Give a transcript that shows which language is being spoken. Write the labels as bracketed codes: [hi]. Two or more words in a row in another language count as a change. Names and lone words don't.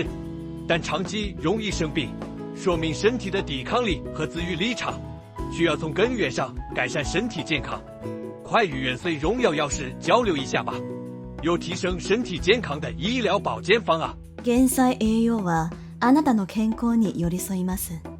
[zh] 但长期容易生病，说明身体的抵抗力和自愈力差，需要从根源上改善身体健康。快与元岁荣耀药师交流一下吧，有提升身体健康的医疗保健方案。 [ja] 減災栄養はあなたの健康に寄り添います。